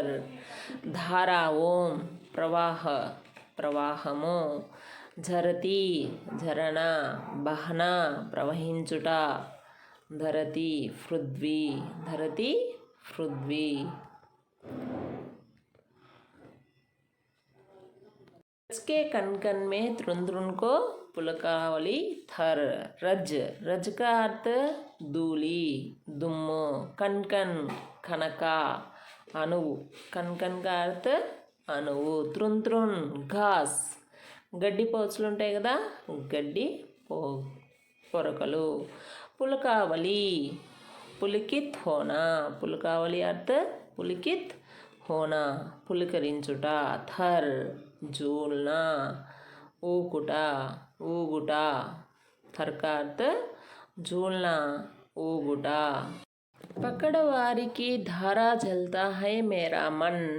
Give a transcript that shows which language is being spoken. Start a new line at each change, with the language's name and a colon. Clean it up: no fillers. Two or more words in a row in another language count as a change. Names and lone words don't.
Hindi: धारा ओम प्रवाह, ప్రవాహము। झरती झरना, बहना ప్రవహించుట। धरती पृथ्वी, धरती पृथ्वी। रज के कन कन में त्रुन त्रुन को पुलकावली थर। रज, रज का अर्थ धूली दुम्मु। कन कन कनका अणुవు, कन कन का अर्थ అణువు। त्रुन त्रुन घास,
Telugu: గడ్డి పోచలు ఉంటాయి కదా, గడ్డి పొరకలు।
Hindi: पुलकावली पुलकित होना,
Telugu: పులకావలి అర్థ
Hindi: पुलकित होना
Telugu: పులకరించుట।
Hindi: थर झूलना,
Telugu: ఊకుట ఊగుట।
Hindi: థర్ का अर्थ झूलना ఊగుట। पकड़वारी धारा जलता है मेरा मन।